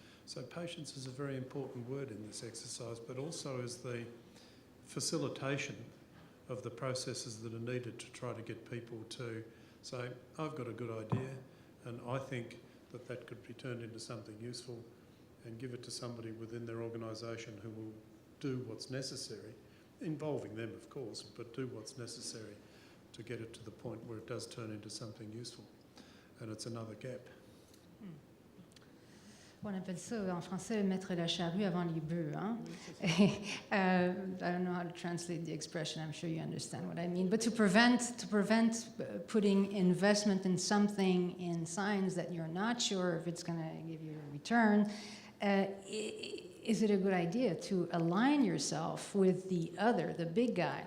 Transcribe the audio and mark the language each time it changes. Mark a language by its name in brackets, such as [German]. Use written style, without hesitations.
[English] So patience is a very important word in this exercise, but also is the facilitation of the processes that are needed to try to get people to say, I've got a good idea and I think that could be turned into something useful, and give it to somebody within their organisation who will do what's necessary, involving them of course, but do what's necessary to get it to the point where it does turn into something useful. And it's another gap. [French] On appelle ça en français mettre la charrue avant les bœufs. Hein? [English] I don't know how to translate the expression. I'm sure you understand what I mean. But to prevent putting investment in something in science that you're not sure if it's going to give you a return, is it a good idea to align yourself with the big guy?